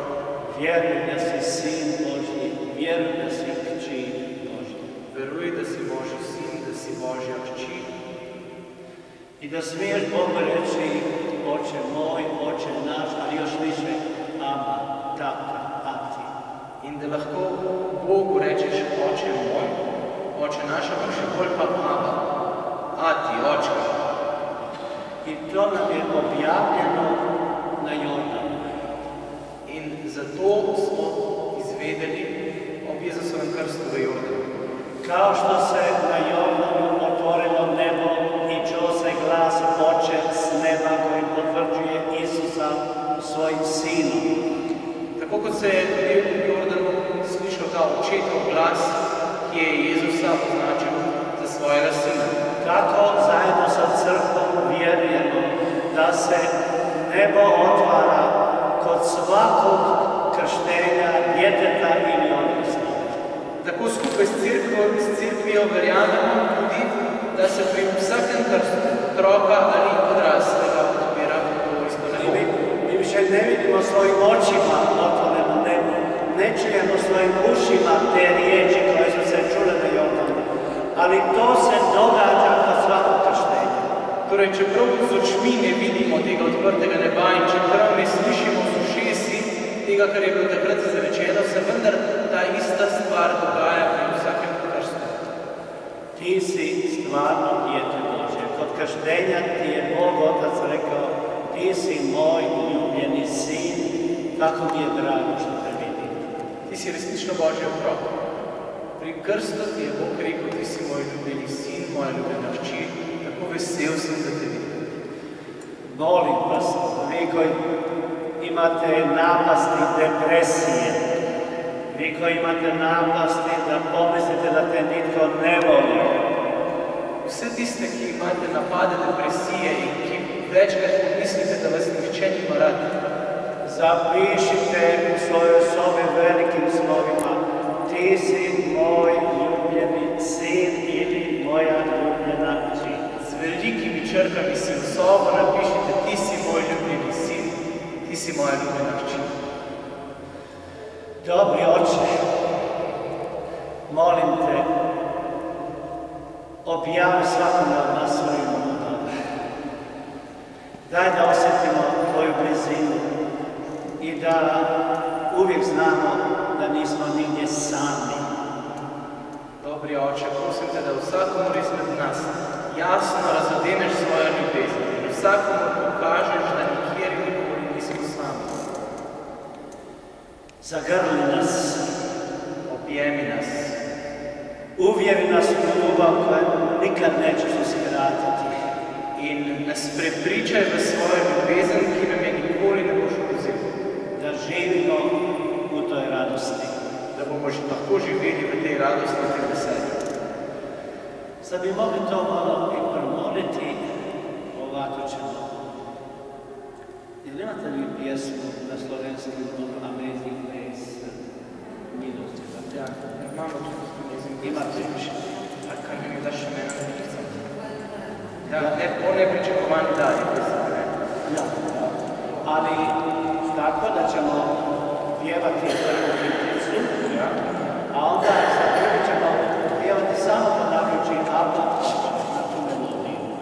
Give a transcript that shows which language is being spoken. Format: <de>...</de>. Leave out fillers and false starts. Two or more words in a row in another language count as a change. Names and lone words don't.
<hr>Vjeruj da si sin Božji, vjeruj da si kći Božji.</hr> <sl>Veruj da si Božji sin, da si Božja kći.</sl> <hr>I da smiješ Bogu reći, Oče moj, Oče naš, ali još više, Abba, Tata,</hr> <sl>Ati. In da lahko Bogu rečeš, Oče moj, Oče naš, ampak še bolj pa Abba, Ati, Očka.</sl> <hr>I to nam je objavljeno na Jordanu.</hr> <sl>In zato smo izvedeli ob Jezusovem krstu v Jordanu.</sl> <hr>Kao što se na Jordanu otvorilo nebo i čuo se glas Oče s neba koji potvrđuje Isusa svojim sinom.</hr> <sl>Tako kot se je tudi v Jordanu slišal ta Očetov glas, ki je Jezusa označil za svojega sina.</sl> <hr>Tako zajedno sa crkvom vjerujemo da se nebo otvara kod svakog krštenja djeteta ili odraslog.</hr> <sl>Tako skupaj s crkvijo verjamemo tudi, da se pri vsakem krstu otroka ali odraslega odpira to isto nebo.</sl> <hr>Mi više ne vidimo svojim očima otvoreno nebo, ne čujemo svojim ušima te riječi koje su se čule na Jordanu, ali to se događa kod svakog krštenja.</hr> <sl>Torej, čeprav z očmi ne vidimo tega odprtega neba in čeprav ne slišimo z ušesi tega, kar je bilo takrat izrečeno, se vendar ta ista stvar dogaja pri vsakem krstu.</sl> <hr>Ti si stvarno dijete Božje. Kod krštenja ti je Bog Otac rekao, ti si moj ljubljeni sin, tako mi je drago što te vidim.</hr> <sl>Ti si resnično Božji otrok. Pri krstu ti je Bog rekel, ti si moj ljubljeni sin, moja ljubljena hči, tako vesel sem, da te vidim.</sl> <hr>Molim vas, vi koji imate napasti depresije, vi koji imate napasti da pomislite da te nitko ne voli,</hr> <sl>vse tiste, ki imate napade depresije in ki večkrat pomislite, da vas nihče nima rad.</sl> <hr>Zapišite u svojoj sobi velikim slovima: Ti si moj ljubljeni sin ili moja ljubljena kći.</hr> <sl>Z velikimi črkami si v sobo napišite: Ti si moj ljubljeni sin, ti si moja ljubljena kći.</sl> <hr>Dobri Oče, molim te, objavi svakome od nas svoju ljubav. Daj da osjetimo tvoju blizinu i da uvijek znamo da nismo nigdje sami.</hr> <sl>Dobri Oče, prosim te da vsakomur izmed nas jasno razodemeš svojo ljubezen in vsakomur pokažeš, da nikjer in nikoli nismo sami.</sl> <hr>Zagrli nas,</hr> <sl>Objemi nas,</sl> <hr>uvjeri nas u ljubav koja nikad nećeš uskratiti.</hr> <sl>in nas prepričaj v svojo ljubezen, ki nam je nikoli ne boš odvzel.</sl> <hr>Da živimo u toj radosti.</hr> <sl>Da bomo že lahko živeli v tej radosti in tem veselju.</sl> <hr>Sad bi mogli to malo i promoliti, ovako ćemo. Ili imate li pjesmu na slovenskim Amazing Grace? Milosti,</hr> <sl>Ja, imamo tudi Amazing Grace.</sl> <hr>Imate.</hr> <sl>A kaj mi daš še mene? Ja, o nepričakovani dar je pesem, ne?</sl> <hr>Ja, ali tako da ćemo pjevati prvu kiticu,</hr> <sl>Ja.</sl> <hr>a onda za drugu ćemo pjevati samo ponavljajući Abba na tu melodiju.</hr>